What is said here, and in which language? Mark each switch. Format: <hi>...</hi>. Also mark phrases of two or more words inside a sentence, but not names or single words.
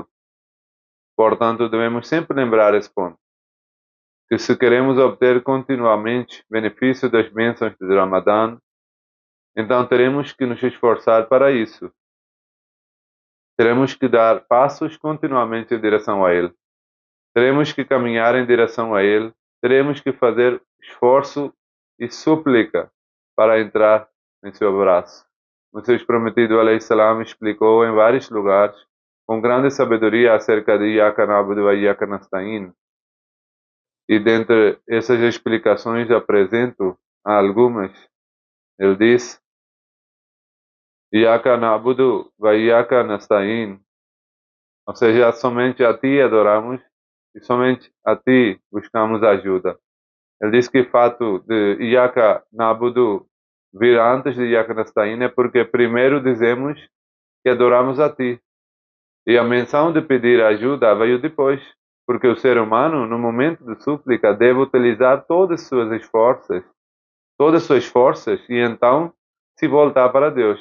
<pt>Portanto, devemos sempre lembrar esse ponto, que se queremos obter continuamente benefício das bênçãos de Ramadã, então teremos que nos esforçar para isso. Teremos que dar passos continuamente em direção a Ele. Teremos que caminhar em direção a Ele. Teremos que fazer esforço e súplica para entrar em seu abraço. O seu prometido</pt> <ar>عليه السلام</ar> <pt>explicou em vários lugares, com grande sabedoria, acerca de</pt> <ar>إياك نعبد وإياك نستعين.</ar> <pt>E dentre essas explicações apresento algumas. Ele diz:</pt> <ar>إياك نعبد وإياك نستعين.</ar> <pt>Ou seja, somente a Ti adoramos e somente a Ti buscamos ajuda. Ele diz que o fato de</pt> <ar>إياك نعبد</ar> <pt>vir antes de</pt> <ar>إياك نستعين</ar> <pt>é porque primeiro dizemos que adoramos a Ti. E a menção de pedir ajuda veio depois, porque o ser humano, no momento de súplica, deve utilizar todas as suas forças e então se voltar para Deus.</pt>